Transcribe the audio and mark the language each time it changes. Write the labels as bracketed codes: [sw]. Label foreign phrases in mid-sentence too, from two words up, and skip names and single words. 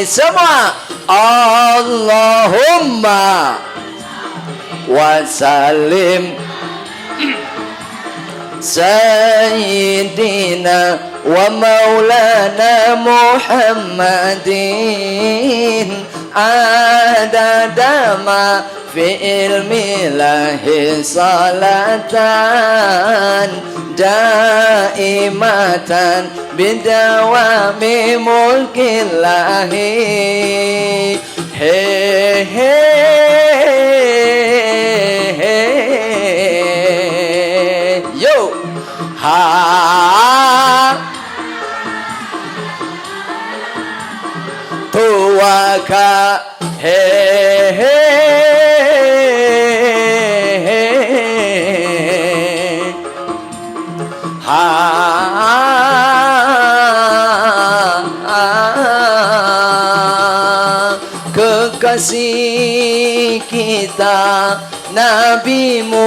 [ar] Semua اللهم وسلم سيدنا ومولانا محمد عدد ما في علم الله صلاة دائمة بدوام ملك الله he he he yo [id] ha tuaka he he kekasih kita Nabi